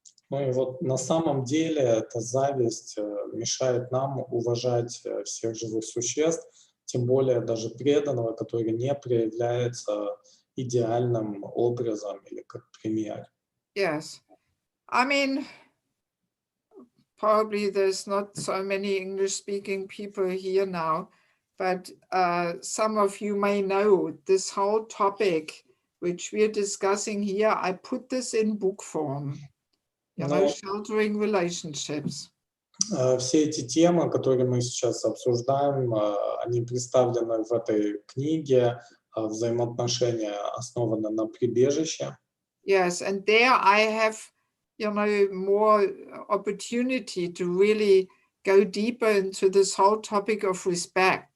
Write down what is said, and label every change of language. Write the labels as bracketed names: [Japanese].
[Russian] И вот на самом деле эта зависть мешает нам уважать всех живых существ, тем более даже преданного, который не проявляется идеальным образом или как пример. [English] Yes, I mean, probably there's not so many English-speaking people here now, but some of you may know this whole topic which we're discussing here. I put this in book form. Sheltering relationships. [Russian] Все эти темы, которые мы сейчас обсуждаем, они представлены в этой книге «Взаимоотношения основаны на прибежище». [English] Yes, and there I have, more opportunity to really go deeper into this whole topic of respect.